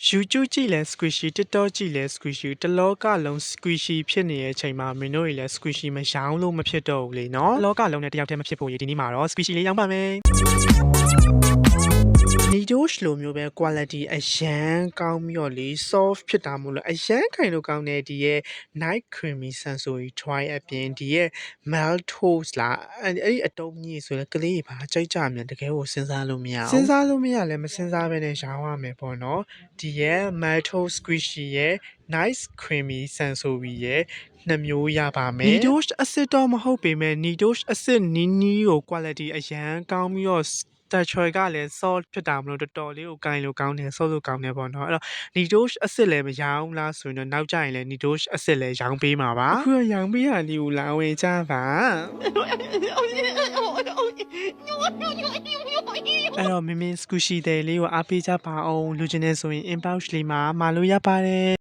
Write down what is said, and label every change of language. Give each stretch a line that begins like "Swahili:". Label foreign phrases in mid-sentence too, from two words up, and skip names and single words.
Burmese: YouTube ကြည့်လဲ squishy TikTok ကြည့်လဲ squishy တလောကလုံး squishy ဖြစ်နေတဲ့အချိန်မှာမင်းတို့တွေလည်း squishy မရောင်းလို့မဖြစ်တော့ဘူးလေနော်တလောကလုံးနဲ့တယောက်တည်းမဖြစ်ဖို့ဒီနေ့မှာတော့ squishy လေးရောင်းပါမယ်Nidosh လိုမျိုးပဲ quality အရန် ကောင်းပြီးတော့လေ soft ဖြစ်တာမို့လို့အရန်ခိုင်လို့ကောင်းတဲ့ဒီရဲ့
English: night creamy sensory dry
Burmese: အပြင်ဒီရဲ့
English: melt toast
Burmese: လားအဲ့ဒီအတုံးကြီးဆိုလည်းကလေးတွေပါ ကြိုက်ကြမြန်တကယ်ကိုစဉ်းစားလို့မရအောင်စဉ်းစားလို့မရလည်းမစဉ်းစားဘဲနဲ့ရောင်းရမယ်ပေါ့နော်ဒီရဲ့
English: melt toast squishy
Burmese: ရဲ့
English: nice creamy sensory
Burmese: ရဲ့နှစ်မျိုးရပါမယ် Nidosh အစစ်တော့မဟုတ်ပေမဲ့ Nidosh အစစ်နီး နီးကို quality အရန်ကောင်းပြီးတော့texture ကလည်း soft ဖြစ်တာမလို့တော်တော်လေးကိုကင်လို့ကောင်းတယ်ဆော့လို့ကောင်းတယ်ပေါ့နော်အဲ့တော့ Nidosh အစစ်လည်းမရောင်းလားဆိုရင်တော့နောက်ကျရင်လည်း Nidosh အစစ်လည်းရောင်းပေးမှာပါအခုရောင်းပေးရလေးကိုလာဝင်ကြပါအဲ့တော့မင်း squishy တဲ့လေးကိုအားပေးကြပါအောင်လူချင်းနေဆိုရင် inbox လေးမှာမာလို့ရပါတယ်